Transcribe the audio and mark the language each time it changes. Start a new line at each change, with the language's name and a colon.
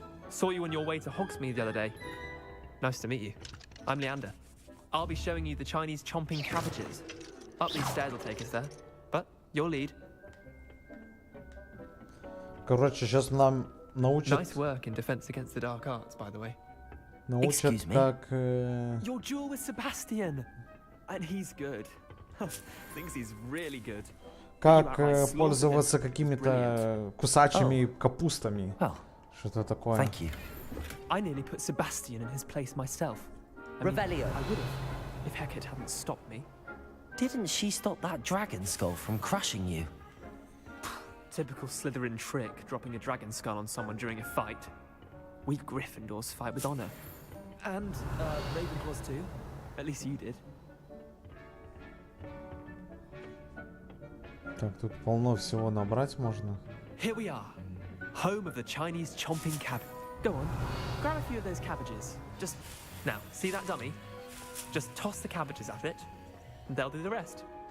English: Saw you on your way to Hogsmeade the other day. Nice to meet you. I'm Leander. I'll be showing you the Chinese chomping cabbages. Up these stairs will take us there. But your lead.
Russian: Короче, сейчас нам научат...
English: Nice work in defense against the dark arts, by the way.
Russian: Научат, как...
English: Your duel with Sebastian. And he's good. Thinks he's really good.
Russian: Как пользоваться какими-то кусачими капустами. Что-то такое.
English: Thank you. I nearly put Sebastian in his place myself. I would have, if Hecate hadn't stopped me. Didn't she stop that dragon skull from crushing you? Typical Slytherin trick, dropping a dragon skull on someone during a fight. We Gryffindors fight with honor. And Ravenclaws too. At least you did.
Russian: Так, тут полно всего набрать можно.
English: Here we are. Home of the Chinese chomping cabbage. Go on, grab a few of those cabbages. Just, now, see that dummy? Just toss the cabbages at it, and they'll do the rest.